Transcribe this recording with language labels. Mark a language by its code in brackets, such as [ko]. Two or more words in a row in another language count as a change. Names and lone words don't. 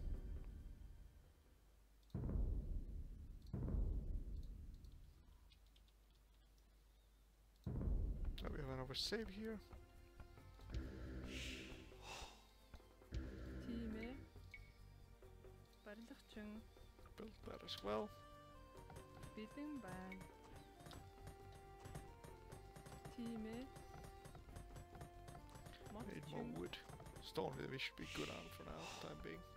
[en] Now we have another save here. [mn] Тийм ээ. Барилгачин. [en] Build that as well. [mn] Бэлэн байна. Тийм ээ. [en] Need more wood. Stone we should be good on for now, time being.